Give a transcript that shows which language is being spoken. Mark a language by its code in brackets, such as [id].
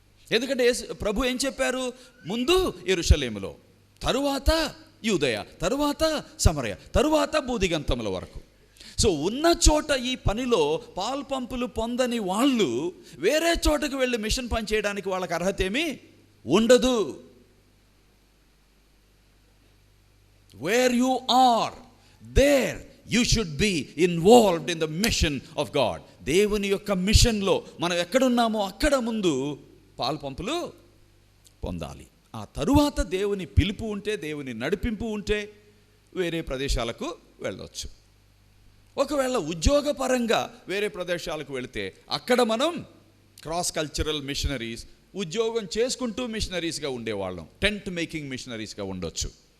[te] ఎందుకంటే ప్రభు ఏం చెప్పారు? ముందు యెరూషలేములో, తరువాత యూదయ, తరువాత సమరయ, తరువాత బూదిగంతముల వరకు. సో ఉన్న చోట ఈ పనిలో పాల్పంపులు పొందని వాళ్ళు వేరే చోటకు వెళ్ళి మిషన్ పని చేయడానికి వాళ్ళకి అర్హత ఏమీ ఉండదు. [en] Where you are there you should be involved in the mission of God. [te] దేవుని యొక్క మిషన్లో మనం ఎక్కడున్నామో అక్కడ ముందు పాల్పంపులు పొందాలి. ఆ తరువాత దేవుని పిలుపు ఉంటే, దేవుని నడిపింపు ఉంటే వేరే ప్రదేశాలకు వెళ్ళవచ్చు. ఒకవేళ ఉద్యోగపరంగా వేరే ప్రదేశాలకు వెళితే అక్కడ మనం క్రాస్ కల్చరల్ మిషనరీస్, ఉద్యోగం చేసుకుంటూ మిషనరీస్గా ఉండేవాళ్ళం, టెంట్ మేకింగ్ మిషనరీస్గా ఉండొచ్చు.